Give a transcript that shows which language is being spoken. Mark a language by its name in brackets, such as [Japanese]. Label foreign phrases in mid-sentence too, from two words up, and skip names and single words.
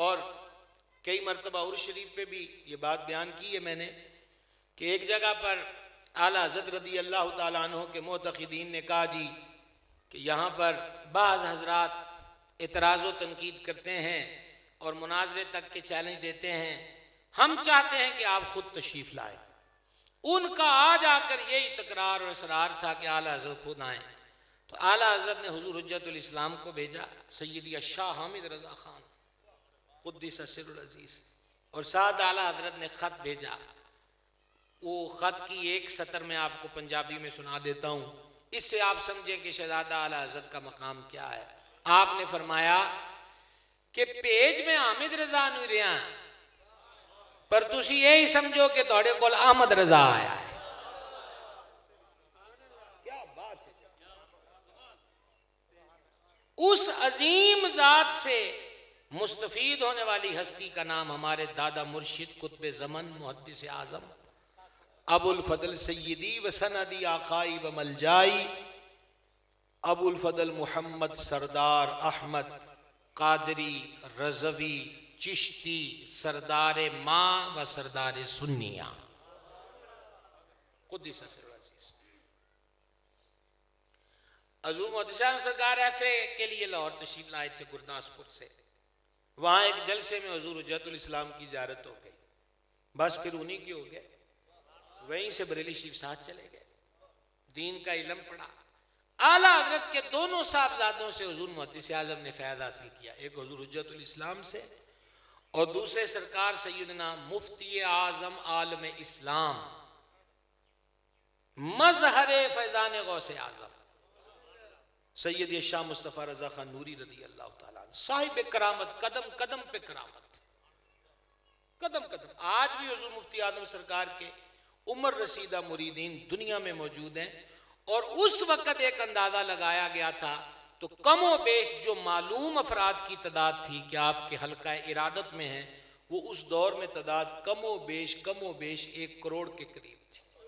[Urdu] اور کئی مرتبہ عرس شریف پہ بھی یہ بات بیان کی ہے میں نے کہ ایک جگہ پر اعلیٰ حضرت رضی اللہ تعالیٰ عنہ کے معتقدین نے کہا جی کہ یہاں پر بعض حضرات اعتراض و تنقید کرتے ہیں اور مناظرے تک کے چیلنج دیتے ہیں، ہم چاہتے ہیں کہ آپ خود تشریف لائیں. ان کا آج آ کر یہی تکرار اور اصرار تھا کہ اعلیٰ حضرت خود آئیں. تو اعلیٰ حضرت نے حضور حجۃ الاسلام کو بھیجا، سیدی شاہ حامد رضا خان قدس سرہ العزیز, اور ساتھ اعلیٰ حضرت نے خط بھیجا. وہ خط کی ایک سطر میں آپ کو پنجابی میں سنا دیتا ہوں، اس سے آپ سمجھیں کہ شہزادہ اعلیٰ حضرت کا مقام کیا ہے. آپ نے فرمایا کہ پیج میں حامد رضا نہیں رہا, [Punjabi] پر تسی یہی سمجھو کہ تہاڈے کول احمد رضا آیا ہے. [Urdu] کیا بات ہے. اس عظیم ذات سے مستفید ہونے والی ہستی کا نام ہمارے دادا مرشد قطب زمن محدث اعظم ابو الفضل سیدی و سندی آقائی و ملجائی ابو الفضل محمد سردار احمد قادری رضوی چشتی سردار ماں و سردار سنیہ قدس سرہ العزیز. حضور محدث سرکار ایف اے کے لیے لاہور تشریف لائے تھے گورداسپور سے. وہاں ایک جلسے میں حضور حجۃ الاسلام کی زیارت ہو گئی، بس پھر انہی کے ہو گئے. وہیں سے بریلی شریف ساتھ چلے گئے، دین کا علم پڑھا. اعلیٰ حضرت کے دونوں صاحبزادوں سے حضور محدث اعظم نے فیض حاصل کیا، ایک حضور حجۃ الاسلام سے اور دوسرے سرکار سیدنا مفتی اعظم عالم اسلام مظہر فیضان غوث اعظم سید شاہ مصطفیٰ رضا خان نوری رضی اللہ تعالیٰ صاحب کرامت, قدم قدم پہ کرامت، قدم قدم. آج بھی حضور مفتی اعظم سرکار کے عمر رسیدہ مریدین دنیا میں موجود ہیں. اور اس وقت ایک اندازہ لگایا گیا تھا تو کم و بیش جو معلوم افراد کی تعداد تھی کہ آپ کے حلقہ ارادت میں ہے، وہ اس دور میں تعداد کم و بیش 1 کروڑ کے قریب تھی.